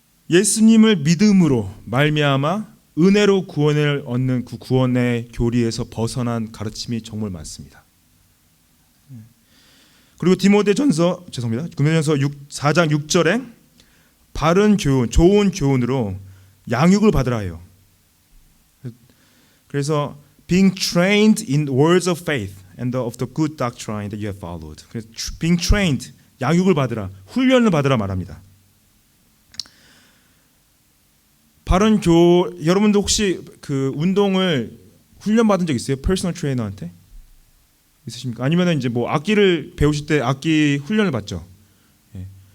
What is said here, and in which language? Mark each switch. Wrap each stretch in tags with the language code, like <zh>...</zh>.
<ko>예수님을 믿음으로 말미암아 은혜로 구원을 얻는 그 구원의 교리에서 벗어난 가르침이 정말 많습니다. 그리고 디모데전서 4장 6절에 바른 교훈, 좋은 교훈으로 양육을 받으라 해요.</ko> <en>그래서 being trained in words of faith and of the good doctrine that you have followed.</en> <ko>그래서</ko> <en>being trained,</en> <ko>양육을 받으라, 훈련을 받으라 말합니다. 바른 여러분도 혹시 그 운동을 훈련 받은 적 있어요? 퍼스널 트레이너한테 있으십니까? 아니면 이제 뭐 악기를 배우실 때 악기 훈련을 받죠. 예.</ko>